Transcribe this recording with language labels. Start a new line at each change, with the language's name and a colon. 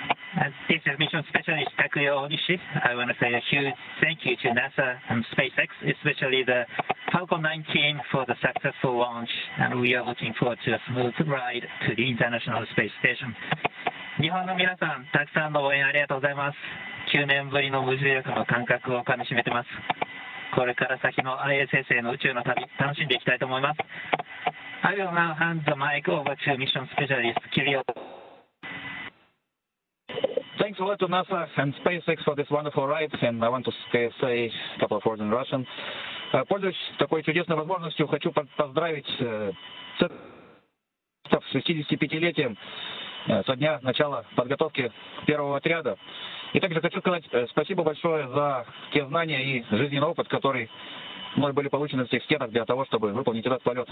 English: This is Mission Specialist Takuya Onishi. I want to say a huge thank you to NASA and SpaceX, especially the Falcon 19 for the successful launch, and we are looking forward to a smooth ride to the International Space Station.
Japanese: 日本の皆さん、たくさんの応援ありがとうございます。9年ぶりの無重力の感覚をかみしめてます。これから先の ISS への宇宙の旅、楽しんでいきたいと思います。
English: I will now hand the mic over to Mission Specialist Kirill. Thanks a lot to NASA and SpaceX for this wonderful ride, and I want to say a couple of words in Russian.
Russian: Пользуясь такой чудесной возможностью, хочу поздравить с 65-летием со дня начала подготовки первого отряда. И также хочу сказать спасибо большое за те знания и жизненный опыт, который мной были получены в тех стенах для того, чтобы выполнить этот полет.